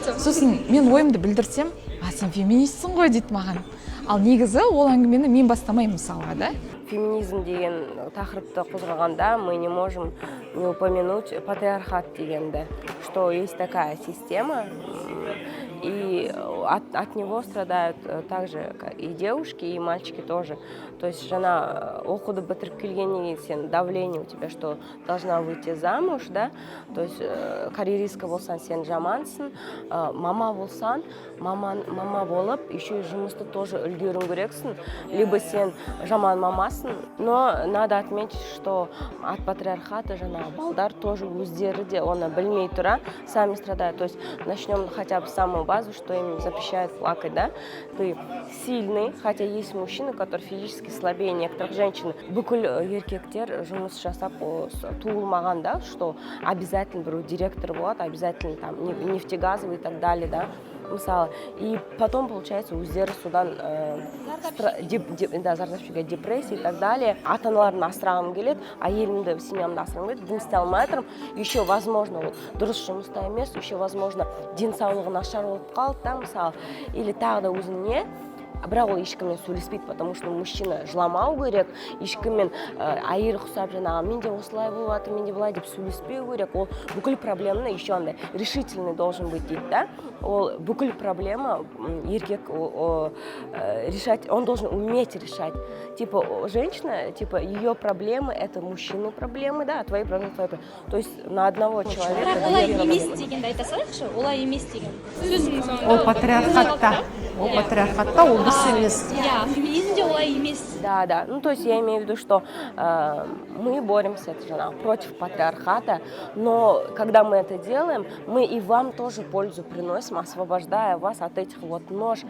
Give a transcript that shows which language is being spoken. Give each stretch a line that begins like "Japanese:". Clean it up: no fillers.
Kazakh: Сосын мен ойымды білдірсем, сен феминистсің ғой дейді маған. Ал негізі ол әңгімені мен бастамаймын мысалға, да? Феминизм деген тақырыпты қозғағанда
Russian: мы не можем не упомянуть патриархат
Kazakh: дегенді,
Russian: что есть такая система, и от него страдают также и девушки, и мальчики тоже. То есть
Kazakh: жена оқуды бітіріп келгеннен сен
Russian: давление у тебя, что должна выйти замуж, да, то есть карьеристка
Kazakh: болсан сен жамансың, мама болсан, мама болып,
Russian: еще и
Kazakh: жұмысты
Russian: тоже
Kazakh: үлгеру керексің,
Russian: либо
Kazakh: сен жаман мамасың,
Russian: но надо отметить, что от патриархата
Kazakh: жана балдар
Russian: тоже
Kazakh: өздері де оны білмей тұра,
Russian: сами страдают. То есть начнем хотя бы с самого базы, что им запрещают плакать, да, ты сильный, хотя есть мужчины, которые физически слабее некоторых женщин.
Kazakh: Бүкіл еркектер жұмыс жасап туылмаған,
Russian: да, что обязательно
Kazakh: бір директор болады,
Russian: обязательно там нефтегазовый и так далее, да,
Kazakh: мысалы.
Russian: И потом, получается,
Kazakh: өздері содан зардап шегеді,
Russian: депрессия и так далее.
Kazakh: Ата-аналарын асырағым келеді, әйелімді семьямды асырағым келеді, бұл істей алмай тұрмын.
Russian: Еще возможно,
Kazakh: ол дұрыс жұмыста емес, еще возможно, денсаулығы нашар болып қалды, да, мысалы.
Russian: Или
Kazakh: тағы да өзіне бірақ ол ешкіммен сөйлеспейді,
Russian: потому что мужчина
Kazakh: жыламау керек, ешкіммен әйел құсап жаңағы менде осылай болып жатыр, менде былай деп сөйлеспеу керек. Ол бүкіл проблеманы
Russian: еще андай решительный должен быть
Kazakh: дейді, да. Ол бүкіл проблема еркек
Russian: решать, он должен уметь решать. Типа женщина, типа ее проблемы это мужчины проблемы, да, а твои проблемы твои проблемы. То есть на одного человека.
Kazakh: бірақ олай емес дегенді айта салайықшы, олай емес деген сөзің. Ол патриархатта, ол дұрыс емес. Иә, феминизмде олай емес.
Russian: Да. Ну, то есть я имею в виду, что мы боремся это же, против патриархата, но когда мы это делаем, мы и вам тоже пользу приносим, освобождая вас от этих вот нож.